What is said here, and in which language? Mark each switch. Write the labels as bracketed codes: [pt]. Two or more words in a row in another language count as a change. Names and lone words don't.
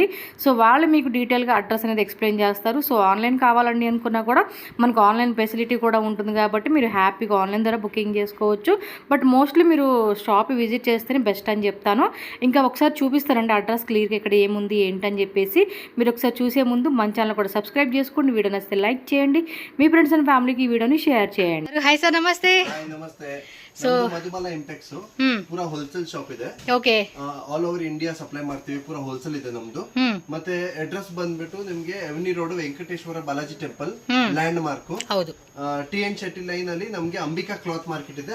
[te] సో వాళ్ళు మీకు డీటెయిల్గా అడ్రస్ అనేది ఎక్స్ప్లెయిన్ చేస్తారు. సో ఆన్లైన్ కావాలండి అనుకున్నా కూడా మనకు [en] online facility [te] కూడా ఉంటుంది కాబట్టి మీరు హ్యాపీగా ఆన్లైన్ ద్వారా బుకింగ్ చేసుకోవచ్చు. [en] but mostly [te] మీరు [en] shop visit [te] చేస్తేనే బెస్ట్ అని చెప్తాను. ఇంకా ఒకసారి చూపిస్తారండి అడ్రస్ క్లియర్గా ఇక్కడ ఏముంది ఏంటని చెప్పేసి. మీరు ఒకసారి చూసే ముందు మన ఛానల్ కూడా సబ్స్క్రైబ్ చేసుకోండి. వీడియో నచ్చితే లైక్ చేయండి. మీ [en] friends and family [te] ఈ వీడియోని షేర్ చేయండి. [en] hi sir, [te] నమస్తే. [kn] ಸೊ ಮಧುಬಾಲ ಇಂಪೆಕ್ಸ್ ಪೂರಾ [en] wholesale shop [kn] ಇದೆ. ಓಕೆ, [en] all over India supply [kn] ಮಾಡ್ತೀವಿ. ಪೂರಾ ಹೋಲ್ಸೇಲ್ ಇದೆ ನಮ್ದು. ಮತ್ತೆ ಅಡ್ರೆಸ್ ಬಂದ್ಬಿಟ್ಟು ನಿಮ್ಗೆ ಎವನಿ ರೋಡ್ ವೆಂಕಟೇಶ್ವರ ಬಾಲಾಜಿ ಟೆಂಪಲ್ [en] land mark. [kn] ಹೌದು. TN ಶೆಟ್ಟಿ ಲೈನ್ ಅಲ್ಲಿ ನಮ್ಗೆ ಅಂಬಿಕಾ ಕ್ಲಾತ್ ಮಾರ್ಕೆಟ್ ಇದೆ.